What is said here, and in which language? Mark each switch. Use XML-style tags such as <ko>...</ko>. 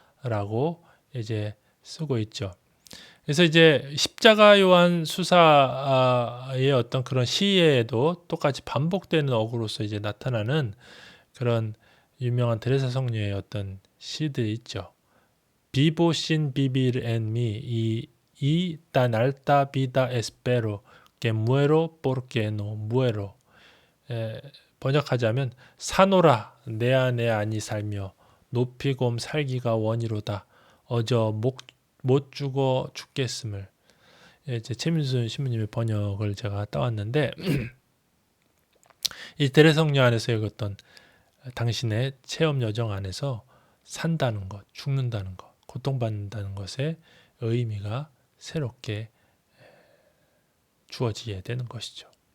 <ko>라고 이제 쓰고 있죠. 그래서 이제 십자가 요한 수사의 어떤 그런 시에도 똑같이 반복되는 어구로서 이제 나타나는 그런 유명한 데레사 성녀의 어떤 시들이 있죠.</ko> <es>Vivo sin vivir en mí y tan alta vida espero que muero porque no muero.</es> <ko>번역하자면 사노라 내 안에 아니 살며 높이곰 살기가 원이로다. 어저 못 죽어 죽겠음을. 이제 최민순 신부님의 번역을 제가 따왔는데 이 데레성녀 안에서 읽었던 당신의 체험 여정 안에서 산다는 것, 죽는다는 것, 고통받는다는 것의 의미가 새롭게 주어지게 되는 것이죠.</ko>